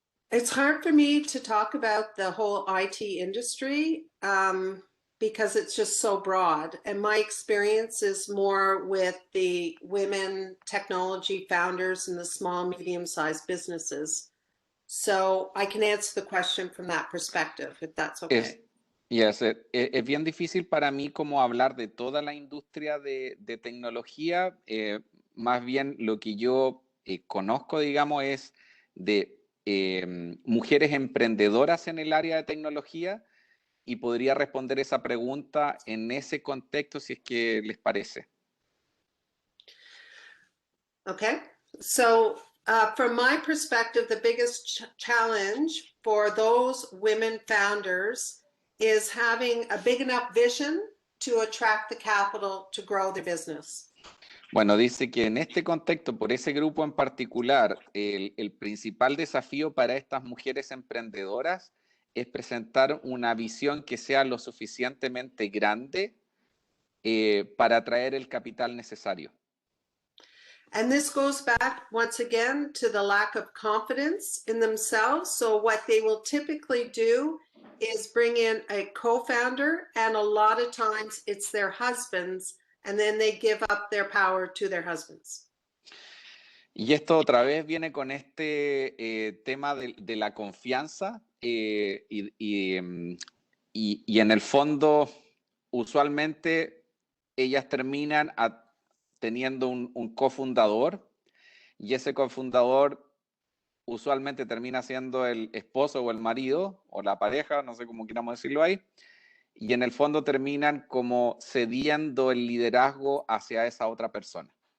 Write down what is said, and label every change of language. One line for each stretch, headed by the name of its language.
English: It's hard for me to talk about the whole IT industry because it's just so broad. And my experience is more with the women technology founders and the small, medium-sized businesses. So I can answer the question from that perspective, if that's okay.
Spanish: Es bien difícil para mí como hablar de toda la industria de tecnología. Más bien lo que yo conozco, digamos, es de mujeres emprendedoras en el área de tecnología y podría responder esa pregunta en ese contexto si es que les parece.
English: Okay, so from my perspective, the biggest challenge for those women founders is having a big enough vision to attract the capital to grow their business.
Spanish: Bueno, dice que en este contexto, por ese grupo en particular, el principal desafío para estas mujeres emprendedoras es presentar una visión que sea lo suficientemente grande para atraer el capital necesario.
English: And this goes back once again to the lack of confidence in themselves. So what they will typically do is bring in a co-founder, and a lot of times it's their husbands, and then they give up their power to their husbands.
Spanish: Y esto otra vez viene con este tema de la confianza y en el fondo usualmente ellas terminan teniendo un cofundador y ese cofundador usualmente termina siendo el esposo o el marido o la pareja, no sé cómo queramos decirlo ahí, y en el fondo terminan como cediendo el liderazgo hacia esa otra persona.